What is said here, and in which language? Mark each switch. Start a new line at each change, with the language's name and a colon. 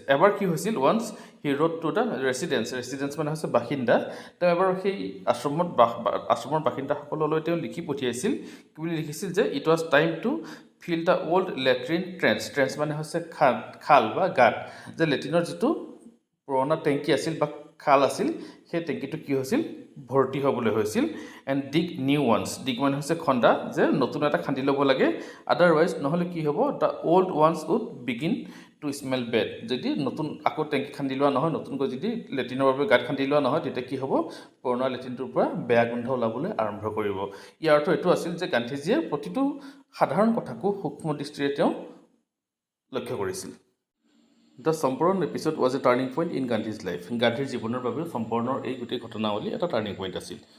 Assamese: এবাৰ কি হৈছিল,
English: once he wrote to the residents
Assamese: মানে হৈছে বাসিন্দা, তেওঁ এবাৰ সেই আশ্ৰমৰ বাসিন্দাসকললৈ তেওঁ লিখি পঠিয়াইছিল, কি বুলি লিখিছিল যে
English: it was time to fill the old latrine trench
Assamese: মানে হৈছে খাল বা গাঁত, যে লেট্ৰিনৰ যিটো পুৰণা টেংকি আছিল বা খাল আছিল, সেই টেংকিটো কি হৈছিল, ভৰ্তি হ'বলৈ হৈছিল।
English: and dig new ones,
Assamese: ডিগ মানে হৈছে খন্দা, যে নতুন এটা খান্দি ল'ব লাগে, আদাৰৱাইজ নহ'লে কি হ'ব,
English: The old ones would begin to smell bad.
Assamese: যদি নতুন আকৌ টেংকি খান্দি লোৱা নহয়, নতুনকৈ যদি লেট্ৰিনৰ বাবে গাঁত খান্দি লোৱা নহয়, তেতিয়া কি হ'ব, পুৰণা লেট্ৰিনটোৰ পৰা বেয়া গোন্ধ ওলাবলৈ আৰম্ভ কৰিব। ইয়াৰ অৰ্থ এইটো আছিল যে গান্ধীজীয়ে প্ৰতিটো সাধাৰণ কথাকো সূক্ষ্ম দৃষ্টিৰে তেওঁ লক্ষ্য কৰিছিল।
English: The Champaran episode was a turning point in Gandhi's life.
Assamese: গান্ধীৰ জীৱনৰ বাবে চম্পৰণৰ এই গোটেই ঘটনাৱলী এটা টাৰ্ণিং পইণ্ট আছিল।